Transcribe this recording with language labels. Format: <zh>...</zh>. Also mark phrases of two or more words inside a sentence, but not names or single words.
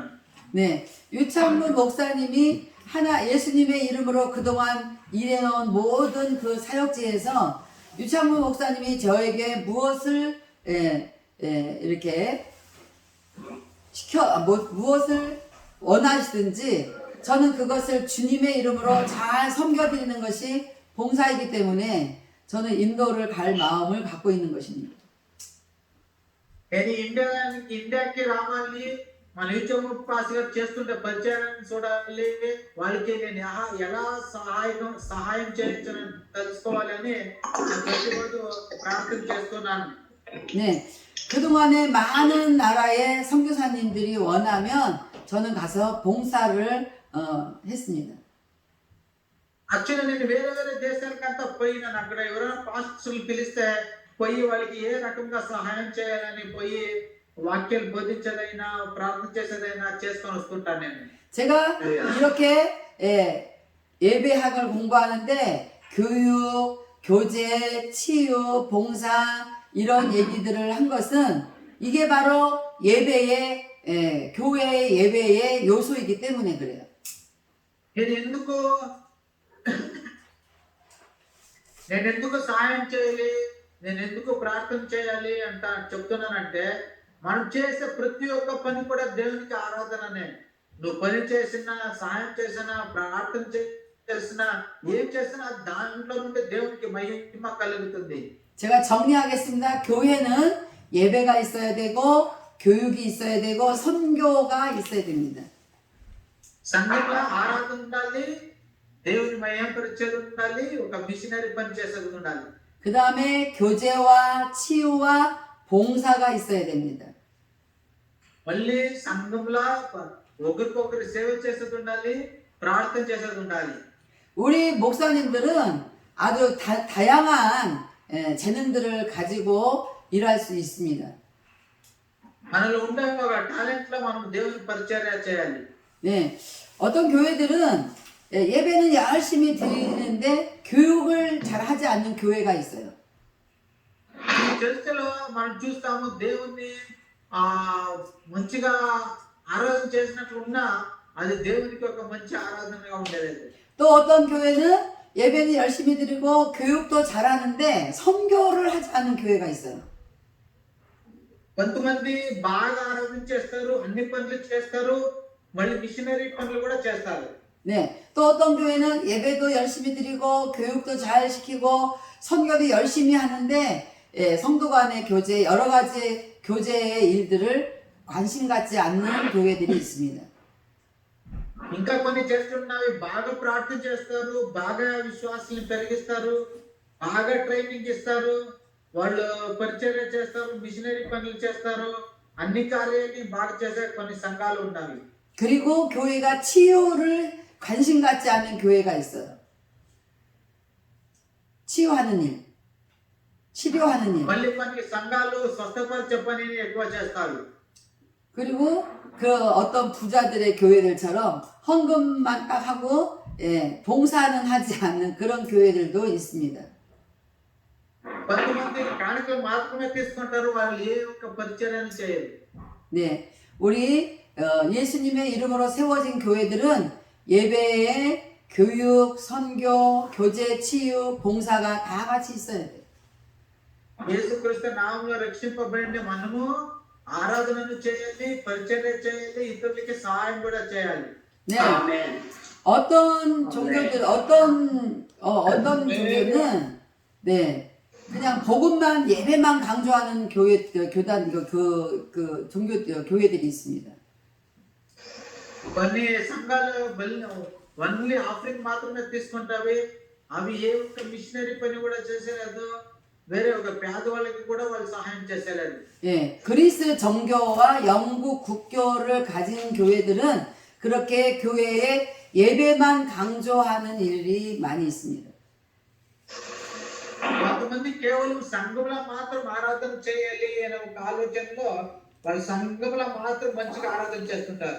<ko>네, 유창문 목사님이 예수님의 이름으로 그동안 일해놓은 모든 그 사역지에서 유창문 목사님이 저에게 무엇을 이렇게 무엇을 원하시든지 저는 그것을 주님의 이름으로 잘 섬겨드리는 것이 봉사이기 때문에 저는 인도를 갈 마음을 갖고 있는 것입니다.</ko> <te>నేను ఇండియాకి రావాలి, మన యూచంగో పాస్ గారు చేస్తుంటే పరిచయాన్ని చూడాలి, వాళ్ళకి నేను ఎలా సహాయం చేయించని తెలుసుకోవాలని ప్రతిరోజు ప్రార్థన చేస్తున్నాను.</te> <ko>네, 그동안에 많은 나라의 선교사님들이 원하면 저는 가서 봉사를 했습니다.</ko> <te>యాక్చువల్లీ నేను వేరే వేరే దేశాలకంతా పోయినాను. అక్కడ ఎవరైనా పాస్టర్లు పిలిస్తే పోయి వాళ్ళకి ఏ రకంగా సహాయం చేయాలని పోయి వాక్యాలు బోధించేదైనా, ప్రార్థన చేసేదైనా చేసుకొని వస్తుంటాను నేను.</te> <ko>제가 이렇게 예배학을 공부하는데 교육, 교제, 치유, 봉사 이런 얘기들을 한 것은 이게 바로 예배의 교회의 예배의 요소이기 때문에 그래요.</ko> <te>నేను ఎందుకు సహాయం చేయాలి, నేను ఎందుకు ప్రార్థన చేయాలి అంట చెప్తున్నానంటే, మనం చేసే ప్రతి ఒక్క పని కూడా దేవునికి ఆరాధననే. నువ్వు పని చేసినా, సహాయం చేసినా, ప్రార్థన చేసినా, ఏం చేసినా దాంట్లో నుండి దేవునికి మహిమ కలుగుతుంది.</te> <ko>제가 정리하겠습니다. 교회는 예배가 있어야 되고 교육이 있어야 되고 선교가 있어야 됩니다.</ko> <te>సంఘంలో ఆరాధన ఉండాలి, దేవుని మహిమపరిచేది ఉండాలి, ఒక మిషనరీ పని చేసేది ఉండాలి.</te> <ko>그 다음에 교제와 치유와 봉사가 있어야 됩니다.</ko> <te>మళ్ళీ సంఘంలో ఒకరికొకరు సేవ చేసేది ఉండాలి, ప్రార్థన చేసేది ఉండాలి.</te> <ko>우리 목사님들은 아주 다양한 재능들을 가지고 일할 수 있습니다.</ko> <te>మనలో ఉండే ఒక టాలెంట్ లో మనం దేవుని పరిచర్య చేయాలి.</te> <ko>네, 어떤 교회들은 예배는 열심히 드리는데 교육을 잘 하지 않는 교회가 있어요.</ko> <te>ఈ చర్చలో మనం చూస్తాము, దేవుణ్ణి మంచిగా ఆరాధన చేసినట్లు ఉన్నా అది దేవునికి ఒక మంచి ఆరాధనగా ఉండేది.</te> <ko>또 어떤 교회는 예배는 열심히 드리고 교육도 잘하는데 선교를 하지 않는 교회가 있어요.</ko> <te>కొంతమంది బాగా ఆరాధన చేస్తారు, అన్ని పనులు చేస్తారు, మళ్ళీ మిషనరీ పనులు కూడా చేస్తారు.</te> <ko>네, 또 어떤 교회는 예배도 열심히 드리고 교육도 잘 시키고 선교도 열심히 하는데 성도 간의 교제, 여러 가지 교제의 일들을 관심 갖지 않는 교회들이 있습니다.</ko> <te>ఇంకా కొన్ని చేస్తున్నవి బాగా ప్రార్థన చేస్తారు, బాగా విశ్వాసాలను పెరిగిస్తారు, బాగా ట్రైనింగ్ ఇస్తారు, వాళ్ళు పరిచర్య చేస్తారు, మిషనరీ పనులు చేస్తారు, అన్ని కార్యాలని బాగా చేసే కొన్ని సంఘాలు ఉన్నవి.</te> <ko>그리고 교회가 치유를 관심 갖지 않는 교회가 있어요. 치유하는 일, 치료하는 일.</ko> <te>మళ్ళీ కొన్ని సంఘాలు స్వస్థపరిచే పనిని ఎక్కువ చేస్తారు.</te> <ko>그리고 그 어떤 부자들의 교회들처럼 헌금만 딱 하고 봉사는 하지 않는 그런 교회들도 있습니다.</ko> <te>కొంతమంది కానుకలు మాత్రమే తీసుకుంటారు, వాళ్ళు ఏ ఒక్క పరిచర్యను చేయరు.</te> <ko>네, 우리 예수님의 이름으로 세워진 교회들은 예배에 교육, 선교, 교제, 치유, 봉사가 다 같이 있어야 돼요.</ko> <te>యేసుక్రీస్తు నామములో రక్షింపబడిన మనము ఆరాధనను చేయాలి, పరిచర్య చేయాలి, ఇతరులకి సహాయం కూడా చేయాలి.</te> <ko>네. Amen. 어떤 종교들, 어떤 종교는, 네. 그냥 복음만, 예배만 강조하는 교단, 종교, 교회들이 있습니다.</ko> <te>కొన్ని సంఘాలు</te> <en>only offering</en> <te>మాత్రమే తీసుకుంటావి. అవి ఏ ఒక్క మిషనరీ పని కూడా చేసేలేదు, వేరే ఒక పేదవాళ్ళకి కూడా వాళ్ళు సహాయం చేసేలేదు.</te> <ko>예, 그리스 정교와 영국 국교를 가진 교회들은 그렇게 교회에 예배만 강조하는 일이 많이 있습니다.</ko> <te>కొంతమంది కేవలం సంఘంలో మాత్రం ఆరాధన చేయాలి అనే ఒక ఆలోచనలో వాళ్ళు సంఘంలో మాత్రం మంచిగా ఆరాధన చేస్తుంటారు.</te>